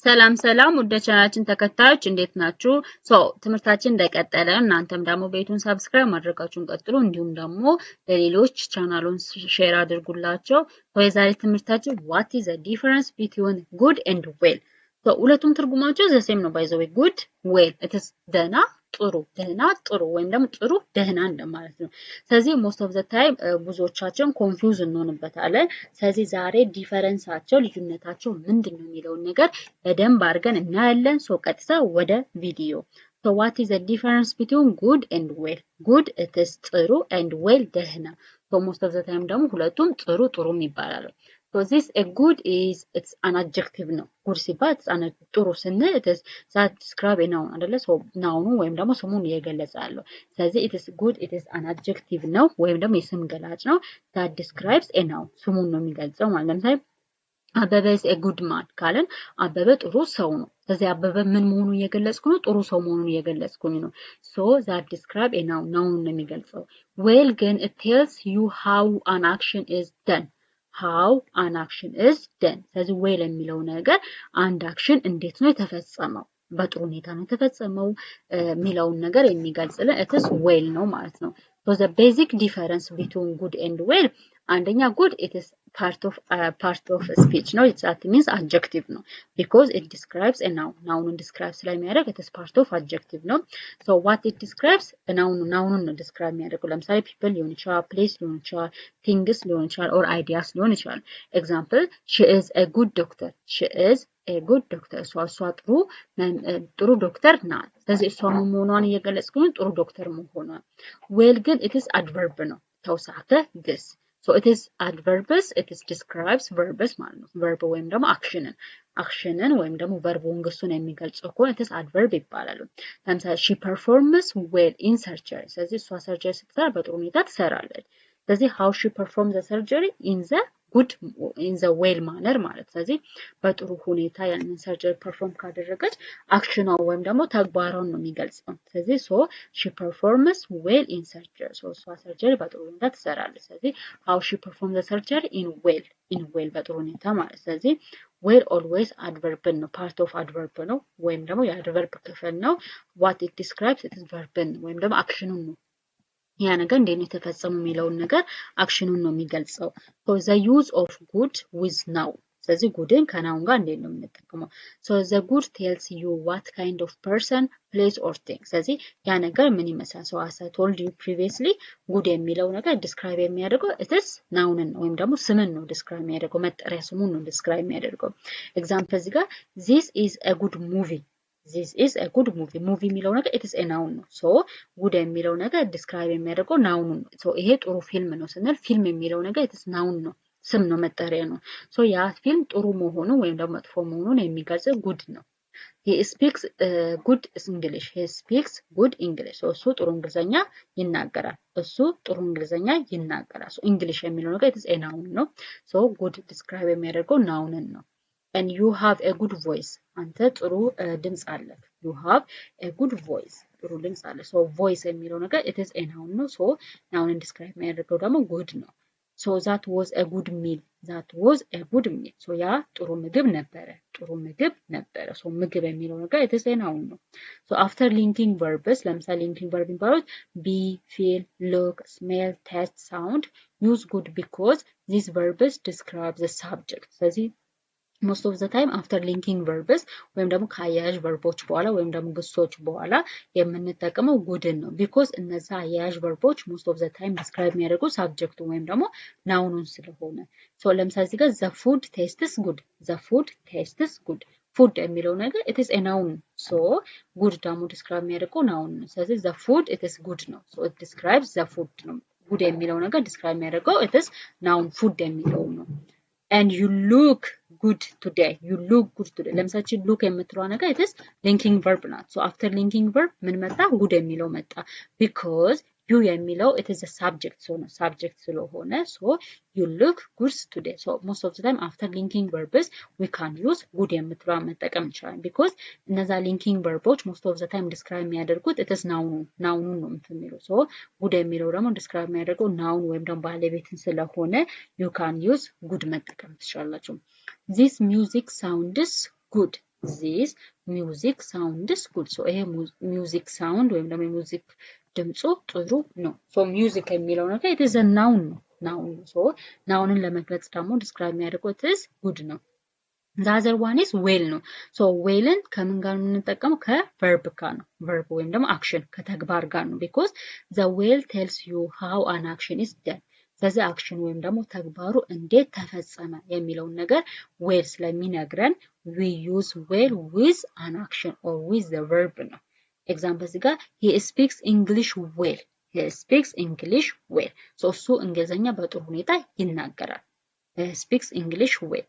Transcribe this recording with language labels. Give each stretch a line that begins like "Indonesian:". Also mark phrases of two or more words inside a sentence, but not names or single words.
Amharic: ሰላም ሰላም ወደ ቻናላችን ተከታዮች እንዴት ናችሁ? ትምህርታችን እንደቀጠለ እናንተም ደግሞ ቤቱን ሰብስክራይብ ማድረጋችሁን ቀጥሉ። እንዲሁም ደግሞ ለሌሎች ቻናሉን ሼር አድርጉላቸው። የዛሬ ትምህርታችን
English: what is the difference between good and well?
Amharic: ሁለቱም ትርጉማቸው ዘሴም ነው።
English: by the way good well it is
Amharic: ደህና ጥሩ ደህና ጥሩ ወይም ደግሞ ጥሩ ደህና እንደማለት ነው። ስለዚህ
English: most of the time
Amharic: ብዙዎቻችን ኮንፊውዝ እንሆንበታለን። ስለዚህ ዛሬ ዲፈረንሳቸው ልዩነታቸው ምንድነው የሚለውን ነገር በደንብ አድርገን እናያለን። ቀጥታ ወደ ቪዲዮ
English: what is the difference between good and well? good it is ጥሩ and well ደህና most of the time
Amharic: ደግሞ ሁለቱም ጥሩ ጥሩም ይባላሉ።
English: this a good is it's an adjective ነው። good
Amharic: ሲባል ጥሩ ስንል
English: it is that describe a noun አይደለ?
Amharic: ናውኑ ወይም ደግሞ ስሙን እየገለጸ ያለው ስለዚህ
English: it is good it is an adjective
Amharic: ነው ወይም ደግሞ የስም ገላጭ ነው
English: that describes a noun
Amharic: ስሙን ነው የሚገልጸው ማለት ነው። ለምሳሌ አበበ
English: is a good man
Amharic: ካለን አበበ ጥሩ ሰው ነው። ስለዚህ አበበ ምን መሆኑን እየገለጽኩ ነው? ጥሩ ሰው መሆኑን እየገለጽኩኝ ነው።
English: that describe a noun
Amharic: ናውኑን ነው የሚገልጸው። well ግን
English: it tells you how an action is done how an action is done
Amharic: ስለዚህ well የሚለው ነገር አንድ አክሽን እንዴት ነው የተፈጸመው በጥሩ ሁኔታ ነው የተፈጸመው የሚለውን ነገር የሚገልጽልን
English: it is well
Amharic: ነው ማለት ነው።
English: the basic difference between good and well አንደኛ good it is part of speech ነው that means adjective ነው because it describes a noun ናውኑን describe ስለሚያደርግ it is part of adjective ነው what it describes
Amharic: ናውኑን ነው
English: describe የሚያደርገው ለምሳሌ people
Amharic: ሊሆን ይችላል
English: place
Amharic: ሊሆን ይችላል
English: things
Amharic: ሊሆን ይችላል
English: or ideas
Amharic: ሊሆን ይችላል
English: example she is a good doctor she is a good doctor እሷ
Amharic: ጥሩ ዶክተር ናት ስለዚህ እሷ መሆኗን እየገለጽኩኝ ጥሩ ዶክተር መሆኗን well ግን
English: it is adverb
Amharic: ነው ተውሳከ ግስ
English: it is adverbs it is describes verbs
Amharic: ማለት ነው verb ወይም ደግሞ አክሽንን ወይም ደግሞ verbuን ግሱን የሚገልጸው ከሆነ
English: it is adverb
Amharic: ይባላል ለምሳሌ
English: she performs well in surgery
Amharic: ስለዚህ እሷ ሰርጀሪ ስትሰራ በጥሩ ሁኔታ ትሰራለች ስለዚህ
English: how she performs the surgery in the well manner
Amharic: ማለት ስለዚህ በጥሩ ሁኔታ ያንን ሰርጀሪ ፐርፎርም ካደረገች አክሽኗ ወይም ደግሞ ተግባሯን ነው የሚገልጸው ስለዚህ
English: she performs well in surgery
Amharic: እሷ ሰርጀሪ በጥሩ ሁኔታ ትሰራለች ስለዚህ
English: how she performs the surgery in well
Amharic: በጥሩ ሁኔታ ማለት ስለዚህ
English: well always adverb ነው part of adverb
Amharic: ነው ወይም ደግሞ የadverb ክፍል ነው
English: what it describes it is verb ወይም
Amharic: ደግሞ አክሽኑን ነው ያ ነገር እንዴት ነው የተፈጸመው የሚለውን ነገር አክሽኑን ነው የሚገልጸው
English: the use of good with noun
Amharic: ስለዚህ ጉድን ከናውን ጋር እንዴት ነው የምንጠቀመው
English: the good tells you what kind of person place or thing
Amharic: ስለዚህ ያ ነገር ምን ይመስላል
English: as I told you previously good
Amharic: የሚለው ነገር
English: describe የሚያደርገው it is noun
Amharic: ነው ወይም ደግሞ ስምን ነው
English: describe
Amharic: የሚያደርገው መጠሪያ ስሙን ነው
English: describe የሚያደርገው example
Amharic: እዚህ ጋር
English: this is a good movie This is a good movie.
Amharic: Movie የሚለው ነገር
English: it is a noun
Amharic: ነው. good የሚለው ነገር describe የሚያደርገው noun ነው. ይሄ ጥሩ ፊልም ነው ስንል ፊልም የሚለው ነገር
English: it is noun
Amharic: ነው. ስም ነው መጠሪያ ነው. ያ ፊልም ጥሩ መሆኑ ወይም ደግሞ መጥፎ መሆኑን የሚገልጽ good ነው.
English: He speaks good English. He speaks good English.
Amharic: እሱ ጥሩ እንግሊዘኛ ይናገራል. English የሚለው ነገር
English: it is a noun
Amharic: ነው.
English: good describe የሚያደርገው noun ነው. And you have a good voice
Amharic: አንተ ጥሩ ድምጽ አለህ
English: you have a good voice
Amharic: ጥሩ ድምጽ አለህ
English: voice
Amharic: የሚለው ነገር
English: it is a noun ነው noun describe
Amharic: የሚያደርገው ደግሞ
English: good ነው that was a good meal
Amharic: ያ ጥሩ ምግብ ነበረ ምግብ የሚለው ነገር
English: it is a noun ነው after linking verbs ለምሳሌ linking verb የሚባሉት be feel look smell taste sound use good because these verbs describe the subject ስለዚህ most of the time after linking verbs
Amharic: ወይም ደግሞ ከአያያዥ verboች በኋላ ወይም ደግሞ ግሶች በኋላ የምንጠቀመው goodን ነው
English: because
Amharic: እነዛ አያያዥ verboች
English: most of the time describe የሚያደርጉ subject
Amharic: ወይም ደግሞ ናውኑን ስለሆነ ለምሳሌ እዚህ ጋር
English: the food tastes good food
Amharic: የሚለው ነገር
English: it is a noun good ደግሞ describe
Amharic: የሚያደርገው ናውን ነው ስለዚህ
English: the food it is good ነው it describes the food ነው good
Amharic: የሚለው ነገር
English: describe የሚያደርገው it is noun food
Amharic: የሚለው ነው
English: and you look good today ለምሳሌ look የምትለው ነገር it is linking verb ናት after linking verb
Amharic: ምን መጣ
English: good
Amharic: የሚለው መጣ
English: because you የሚለው it is a subject ስለሆነ you look good today most of the time after linking verbs we can use good
Amharic: የምትለው መጠቀም እንችላለን
English: because እነዛ linking verboች most of the time describe የሚያደርጉት it is
Amharic: ናውኑን ነው የሚለው
English: good
Amharic: የሚለው ደግሞ
English: describe
Amharic: የሚያደርገው ናውን ወይም ደግሞ ባለቤትን ስለሆነ
English: you can use good
Amharic: መጠቀም ትችላላችሁ
English: this music sounds good this music sounds good so ይሄ music sound
Amharic: ወይም ደግሞ
English: music
Amharic: ድምጹ ጥሩ ነው
English: so music
Amharic: የሚለው ነገር
English: it is a noun ነው noun so nounን
Amharic: ለመግለጽ ደግሞ
English: describe የሚያደርገው it is good ነው the other one is well ነው so wellን
Amharic: ከምን ጋር የምንጠቀመው ከverb ጋር ነው
English: verb
Amharic: ወይም ደግሞ
English: action
Amharic: ከተግባር ጋር ነው
English: because the well tells you how an action is done
Amharic: ስለዚህ አክሽን ወይም ደግሞ ተግባሩ እንዴት ተፈጸመ የሚለውን ነገር
English: well ስለሚነግረን we use well with an action or with the verb ነው ኤግዛምፕል እዚህ ጋር he speaks English well he speaks English well so
Amharic: እሱ እንግሊዘኛ በጥሩ ሁኔታ ይናገራል
English: speaks English well